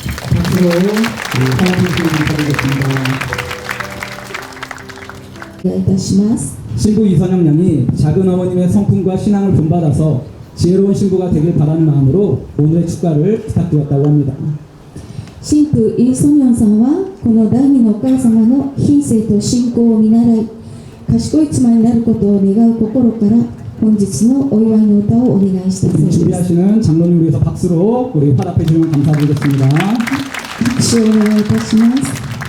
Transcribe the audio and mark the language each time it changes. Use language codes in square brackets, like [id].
[ko] 박수로 사랑해주시기 바라겠습니다. [ja] お願いいたします。 [ko] 신부 이선영 양이 작은 어머님의 성품과 신앙을 본받아서 지혜로운 신부가 되길 바라는 마음으로 오늘의 축가를 부탁드렸다고 합니다. [ja] 新婦イ・ソニョンさんはこの第二のお母様の品性と信仰を見習い賢い妻になることを願う心から本日のお祝いの歌をお願いしたいと思います。 [ko] 준비하시는 장로님 위해서 박수로 우리 화답해 주시면 감사드리겠습니다. [ja] 拍手をお願いいたします。